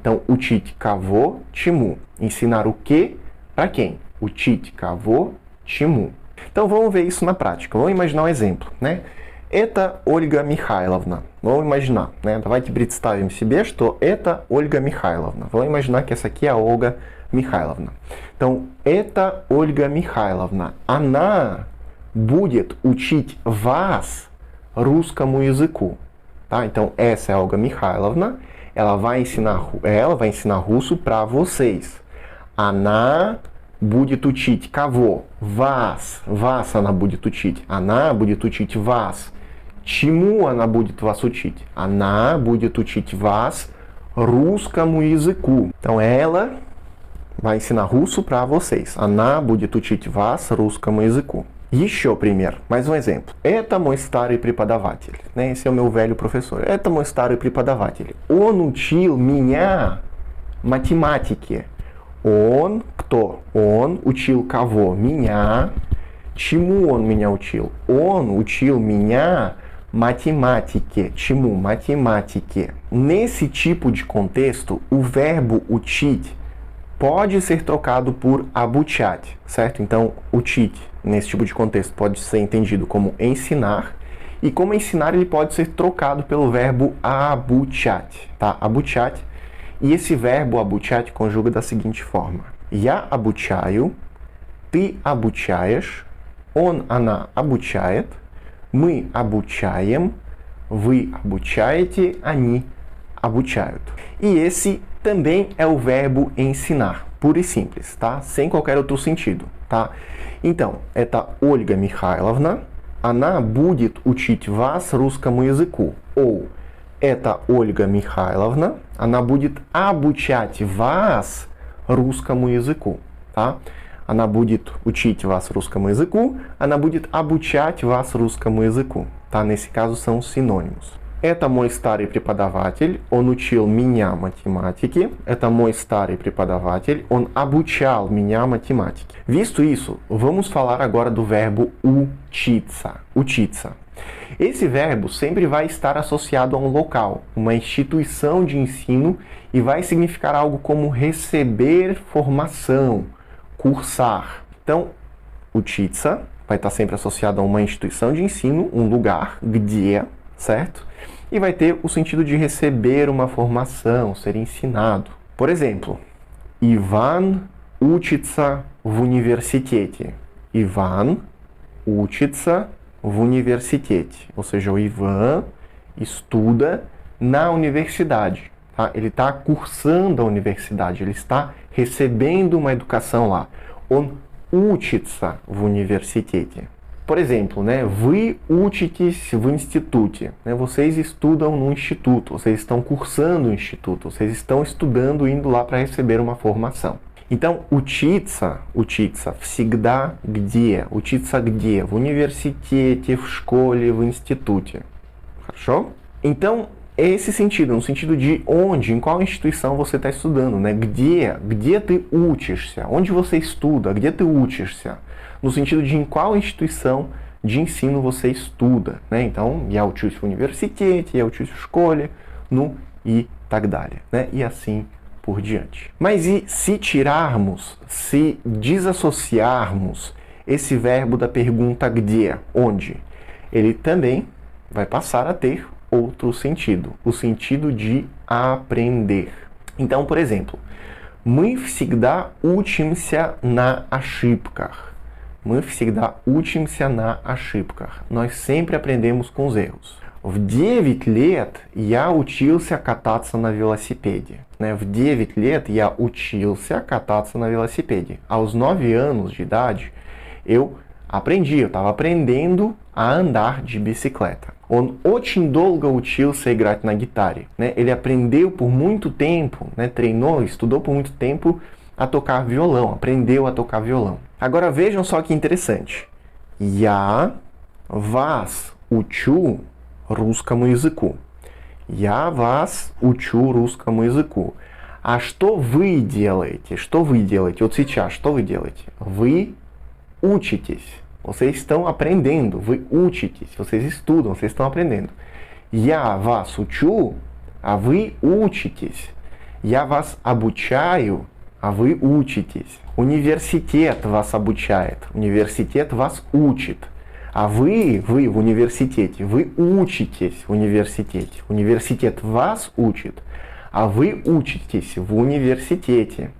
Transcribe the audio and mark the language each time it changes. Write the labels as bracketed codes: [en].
[pt] Então, [ru] учить кого, чему, [pt] ensinar o que para quem? [ru] Учить кого, чему. [pt] Então, vamos ver isso na prática. Vamos imaginar um exemplo, né? [ru] Это Ольга Михайловна. [pt] Vamos imaginar, né? [ru] Давайте представим себе, что это Ольга Михайловна. [pt] Vamos imaginar que essa aqui é a Olga Михайловна. [ru] Então, это Ольга Михайловна. Она будет учить вас русскому языку. [pt] Tá? Então, essa é a Olga Михайловна. Ela vai ensinar russo para vocês. [ru] Она будет учить кого? Вас. Вас она будет учить. Она будет учить вас. Чему она будет вас учить? Она будет учить вас русскому языку. [pt] Então, ela vai ensinar russo para vocês. [ru] Она будет учить вас русскому языку. Еще пример, [pt] mais um exemplo. [ru] Это мой старый преподаватель. [pt] Né? Esse é o meu velho professor. [ru] Это мой старый преподаватель. Он учил меня математике. Он кто? Он учил кого? Меня. Чему он меня учил? Он учил меня matemática. Чему? Matemática. [pt] Nesse tipo de contexto, o verbo учить pode ser trocado por обучать, certo? Então, учить, nesse tipo de contexto, pode ser entendido como ensinar, e como ensinar ele pode ser trocado pelo verbo обучать, tá? [ru] Обучать. [pt] E esse verbo обучать conjuga da seguinte forma. [ru] Я обучаю, ты обучаешь, он, она обучает, мы обучаем, вы обучаете, они обучают. [pt] E esse também é o verbo ensinar, puro e simples, tá? Sem qualquer outro sentido, tá? [ru] Então, это Ольга Михайловна, она будет учить вас русскому языку. Ou, это Ольга Михайловна, она будет обучать вас русскому языку, tá? Она будет учить вас русскому языку, она будет обучать вас русскому языку, tá? [pt] Nesse caso são sinônimos. [ru] Это мой старый преподаватель, он учил меня математике. Это мой старый преподаватель, он обучал меня математике. [pt] Visto isso, vamos falar agora do verbo учиться. [ru] Учиться. [pt] Esse verbo sempre vai estar associado a um local, uma instituição de ensino, e vai significar algo como receber formação, cursar. Então, учиться vai estar sempre associado a uma instituição de ensino, um lugar, где, certo? E vai ter o sentido de receber uma formação, ser ensinado. Por exemplo, [ru] Иван учится в университете. Иван учится в университете. [pt] Ou seja, o Ivan estuda na universidade. Tá? Ele está cursando a universidade, ele está recebendo uma educação lá. [ru] Он учится в университете. [pt] Por exemplo, né, [ru] вы учитесь в институте. [pt] Né, vocês estudam no instituto, vocês estão cursando o instituto, vocês estão estudando, indo lá para receber uma formação. [ru] Então, учиться всегда где? Учиться где? В университете, в школе, в институте. Хорошо? [pt] Então, é esse sentido, no sentido de onde, em qual instituição você está estudando, né? [ru] Где ты учишься? [pt] Onde você estuda? [ru] Где ты учишься? [pt] No sentido de em qual instituição de ensino você estuda, né? [ru] Então, я учусь в университете, я учусь в школе, ну и так далее, né? [pt] E assim por diante. Mas e se tirarmos, se desassociarmos esse verbo da pergunta где, onde? Ele também vai passar a ter outro sentido, o sentido de aprender. Então, por exemplo, [ru] мы всегда учимся на ошибках. Мы всегда учимся на ошибках. [pt] Nós sempre aprendemos com os erros. [ru] В 9 лет я учился кататься на велосипеде. В 9 лет я учился кататься на велосипеде. [pt] Aos 9 anos de idade, eu estava aprendendo a andar de bicicleta. [ru] Он очень долго учился играть на гитаре. [pt] Ele aprendeu por muito tempo, treinou, estudou por muito tempo a tocar violão, aprendeu a tocar violão. Agora vejam só que interessante. [ru] Я вас учу русскому языку. Я вас учу русскому языку. А что вы делаете? Что вы делаете? Вот сейчас, что вы делаете? Вы учитесь. [pt] Vocês estão aprendendo. [ru] Вы учитесь. [pt] Vocês estudam. Vocês estão aprendendo. [ru] Я вас учу, а вы учитесь. Я вас обучаю, а вы учитесь. Университет вас обучает. Университет вас учит. А вы в университете. Вы учитесь в университете. Университет вас учит, а вы учитесь в университете.